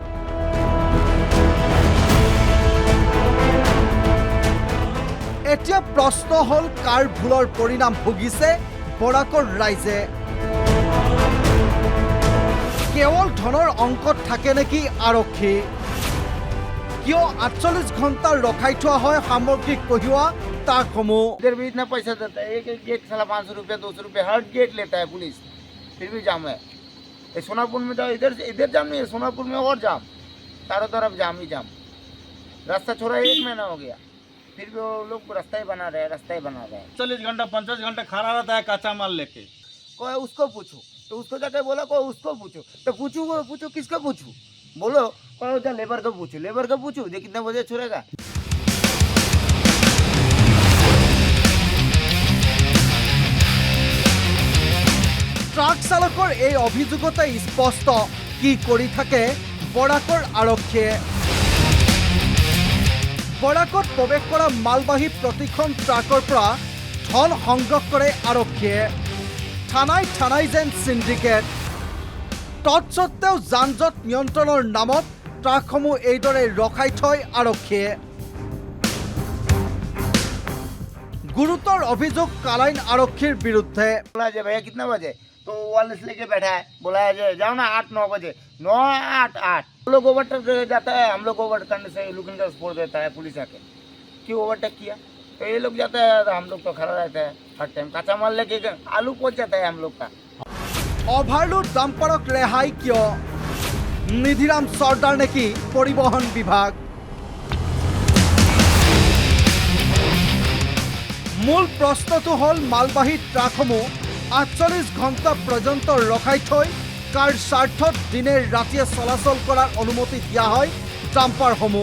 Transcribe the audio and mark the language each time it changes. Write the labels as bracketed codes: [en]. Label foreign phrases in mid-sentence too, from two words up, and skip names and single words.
[as] এতিয়া প্ৰশ্ন হ'ল, কাৰ ভুলৰ পৰিণাম ভুগিছে বৰাকৰ ৰাইজে? কেৱল ধনৰ অংকত থাকে নেকি আৰক্ষী? কিয় 48 ঘণ্টা ৰখাই থোৱা হয় সামগ্ৰী কঢ়িওৱা ট্ৰাকসমূহ? [hi] इधर भी इतना पैसा देता है, एक एक गेट साला 500 रुपया 200 रुपया हर गेट लेता है पुलिस, फिर भी जाम है। ये सोनापुर में तो इधर जाम नहीं है, सोनापुर में और जाम, चारों तरफ जाम ही जाम। रास्ता छोड़ा 1 महीना हो गया, फिर भी वो लोग रास्ता ही बना रहे हैं, रास्ता ही बना रहे हैं। 40 घंटा 50 घंटा खड़ा रहता है कच्चा माल लेके। कोई उसको पूछो, तो उसको जाके बोला कोई उसको पूछो, तो पूछो किसको पूछू? बोलो कोई उधर लेबर को पूछो ये कितने बजे छोड़ेगा। [as] ট্ৰাক চালকৰ এই অভিযোগতে স্পষ্ট কি কৰি থাকে বৰাকৰ আৰক্ষীয়ে। বৰাকত প্ৰৱেশ কৰা মালবাহী প্ৰতিখন ট্ৰাকৰ পৰা ধন সংগ্ৰহ কৰে আৰক্ষীয়ে। থানাই থানাই যেন চিণ্ডিকেট। তৎসত্বেও যান-জঁট নিয়ন্ত্ৰণৰ নামত ট্ৰাকসমূহ এইদৰে ৰখাই থয় আৰক্ষীয়ে। গুৰুতৰ অভিযোগ কালাইন আৰক্ষীৰ বিৰুদ্ধে। [hi] बोला जे भैया कितना बजे, तो वाले लेके बैठा है, बोला है जे जाओ ना 8-9 बजे, 9-8-8 हम लोग ओवरटेक जाता है, हम लोग ओवरटेक करने से लुकिंग का स्पोर्ट देता है पुलिस आके, क्यों ओवरटेक किया? तो ये लोग जाता है, हम लोग तो खड़ा रहता है हर टाइम, कच्चा माल लेके आलू पहुंच जाता है हम लोग का। [as] অভাৰলোড ডাম্পাৰক ৰেহাই কিয়? নিধিৰাম চৰ্দাৰ নেকি পৰিবহণ বিভাগ? মূল প্ৰশ্নটো হ'ল, মালবাহী ট্ৰাকসমূহ 48 ঘণ্টা পৰ্যন্ত ৰখাই থৈ কাৰ স্বাৰ্থত দিনে ৰাতিয়ে চলাচল কৰাৰ অনুমতি দিয়া হয় ডাম্পাৰসমূহ?